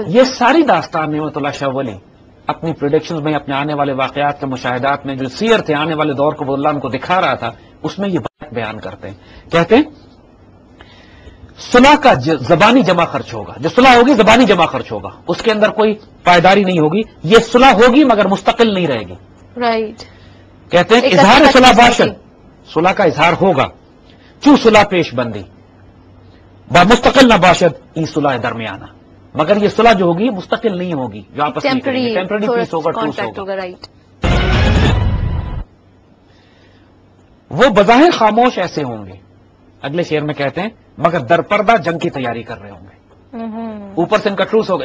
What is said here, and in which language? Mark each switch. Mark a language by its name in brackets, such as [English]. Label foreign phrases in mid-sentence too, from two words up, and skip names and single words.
[Urdu] یہ ساری داستان نعمت اللہ شاہ ولی اپنی پریڈکشنز میں، اپنے آنے والے واقعات کے مشاہدات میں، جو سیر تھے آنے والے دور کو وہ اللہ ان کو دکھا رہا تھا، اس میں یہ بات بیان کرتے ہیں. کہتے ہیں صلح کا زبانی جمع خرچ ہوگا. جو صلح ہوگی زبانی جمع خرچ ہوگا، اس کے اندر کوئی پائیداری نہیں ہوگی. یہ صلح ہوگی مگر مستقل نہیں رہے گی. رائٹ. کہتے ہیں [Persian] اظہار صلح باشد، [Urdu] صلح کا اظہار ہوگا، [Persian] چو صلح پیش بندی با مستقل نہ باشد ای صلح درمیانہ. [Urdu] مگر یہ صلح جو ہوگی مستقل نہیں ہوگی، جو آپس میں [English] temporary peace [Urdu] ہوگا، ٹروس ہوگا. رائٹ. وہ بظاہر خاموش ایسے ہوں گے. اگلے شعر میں کہتے ہیں مگر درپردہ جنگ کی تیاری کر رہے ہوں گے. اوپر سے ان کا ٹروس ہوگا.